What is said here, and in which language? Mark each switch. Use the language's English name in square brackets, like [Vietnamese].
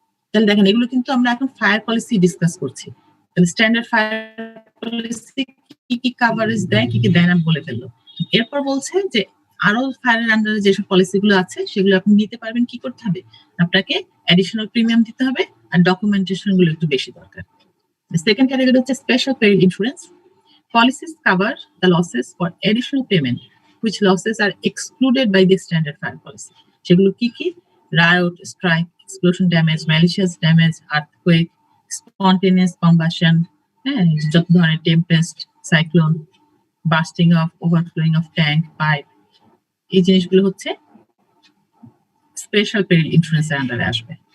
[Bangla] তাহলে দেখেন এগুলো কিন্তু আমরা এখন ফায়ার পলিসি ডিসকাস করছি। তাহলে স্ট্যান্ডার্ড ফায়ার পলিসি কি কি কাভারেজ দেয়, কি কি দেয় না বলে ফেললো। এরপর বলছে যে আরো ফায়ারের আন্ডারে যেসব পলিসি গুলো আছে সেগুলো আপনি নিতে পারবেন, কি করতে হবে, আপনাকে অ্যাডিশনাল প্রিমিয়াম দিতে হবে আর ডকুমেন্টেশন গুলো একটু বেশি দরকার। সেকেন্ড ক্যাটাগরি হচ্ছে special পেরিল insurance. [English] Policies cover the losses for additional payment which losses are excluded by the standard fire policy. [Bangla] সেগুলো কি কি? [English] Riot, strike, explosion damage, malicious damage, earthquake, spontaneous combustion, [Bangla] হ্যাঁ, যত ধরনের Tempest, cyclone, busting of, overflowing of tank, pipe, এই জিনিসগুলো হচ্ছে special পেরিল ইন্স্যুরেন্সের আন্ডারে আসবে।